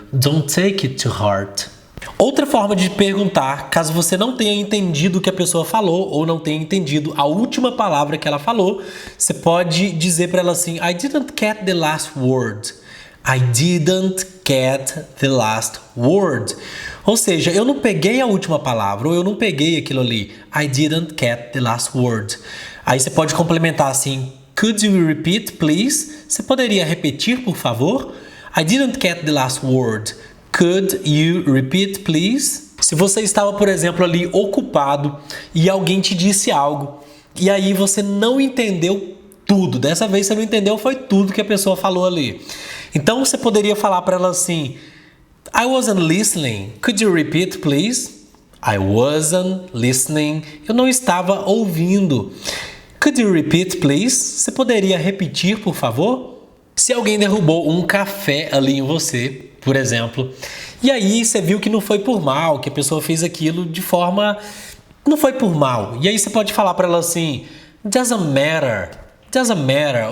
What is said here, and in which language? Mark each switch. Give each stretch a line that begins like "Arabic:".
English: Don't take it too hard.
Portuguese: Outra forma de perguntar, caso você não tenha entendido o que a pessoa falou ou não tenha entendido a última palavra que ela falou, você pode dizer para ela assim,
English: I didn't get the last word.
Portuguese: I didn't get the last word. Ou seja, eu não peguei a última palavra, ou eu não peguei aquilo ali.
English: I didn't get the last word.
Portuguese: Aí você pode complementar assim,
English: could you repeat, please?
Portuguese: Você poderia repetir, por favor?
English: I didn't get the last word. Could you repeat, please?
Portuguese: Se você estava, por exemplo, ali ocupado e alguém te disse algo, e aí você não entendeu tudo. Dessa vez você não entendeu, foi tudo que a pessoa falou ali. Então você poderia falar para ela assim,
English: I wasn't listening. Could you repeat, please? I wasn't listening.
Portuguese: Eu não estava ouvindo.
English: Could you repeat, please?
Portuguese: Você poderia repetir, por favor? Se alguém derrubou um café ali em você, por exemplo, e aí você viu que não foi por mal, que a pessoa fez aquilo de forma... Não foi por mal. E aí você pode falar para ela assim,
English: doesn't matter. Doesn't matter.